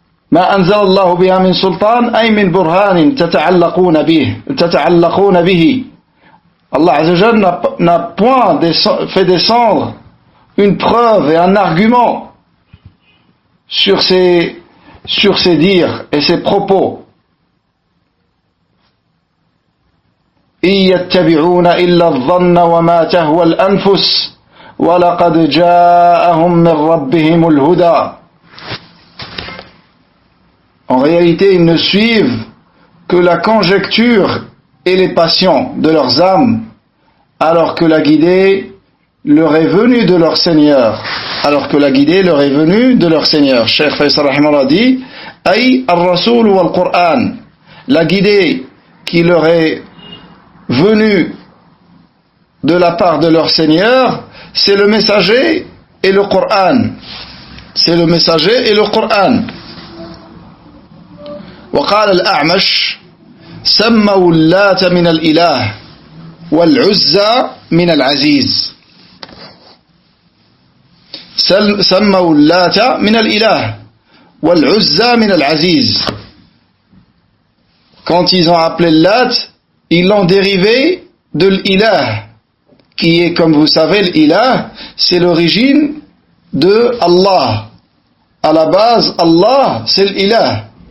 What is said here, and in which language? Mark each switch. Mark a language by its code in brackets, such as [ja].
[ar] ما أنزل الله بها من سلطان أي من برهان تتعلقون به. [fr] Allah Azza wa Jalla n'a point fait descendre une preuve et un argument sur ses dires et ses propos. [ar] إن يتبعون إلا الظن وما تهوى الأنفس وَلَقَدْ جَاءَهُمْ مِنْ رَبِّهِمُ الْهُدَى. [fr] En réalité, ils ne suivent que la conjecture et les passions de leurs âmes, alors que la guidée leur est venue de leur Seigneur. Alors que la guidée leur est venue de leur Seigneur. Cheikh Faisal Rahimahullah dit [ar] Aï al-Rasoul ou al-Qur'an. [fr] La guidée qui leur est venue de la part de leur Seigneur, c'est le messager et le Coran. C'est le messager et le Coran. [ar] وقال الأعمش سموا اللات من الإله والعزى من العزيز. سموا اللات من الإله والعزى من العزيز. [fr] Quand ils ont appelé Lat, ils l'ont dérivé de l'ilah, qui est, comme vous savez, l'ilah, c'est l'origine de Allah. À la base, Allah, c'est l'ilah.